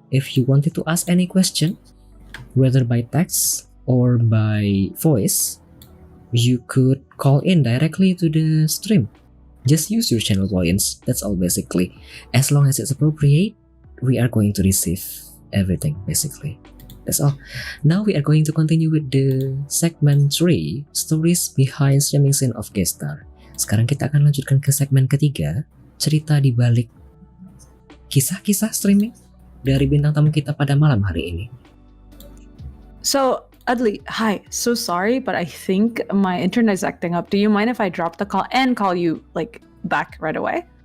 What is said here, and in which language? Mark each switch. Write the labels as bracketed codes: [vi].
[en] If you wanted to ask any question, whether by text or by voice, you could call in directly to the stream. Just use your channel points. That's all basically. As long as it's appropriate, we are going to receive everything basically. That's all. Now we are going to continue with the segment 3, Stories Behind Streaming Scene of Guest Star. [id] Sekarang kita akan lanjutkan ke segmen ketiga, cerita di balik kisah-kisah streaming dari bintang tamu kita pada malam hari ini. [en] So, Adli, hi. So sorry, but I think my internet is acting up. Do you mind if I drop the call and call you back right away?